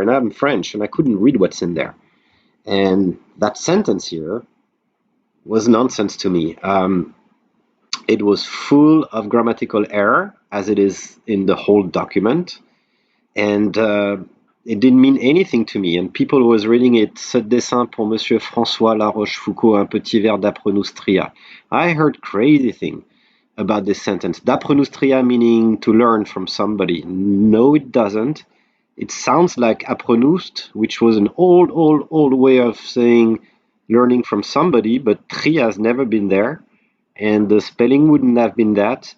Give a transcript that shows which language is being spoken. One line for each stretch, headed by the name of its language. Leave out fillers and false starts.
English: And I'm French, and I couldn't read what's in there. And that sentence here was nonsense to me. It was full of grammatical error, as it is in the whole document, and it didn't mean anything to me. And people was reading it.
French: Ce dessin pour Monsieur François La Rochefoucauld, un petit verre d'apronustria.
English: I heard crazy thing about this sentence. D'apronustria meaning to learn from somebody. No, it doesn't. It sounds like apronust, which was an old way of saying learning from somebody, but tria has never been there, and the spelling wouldn't have been that.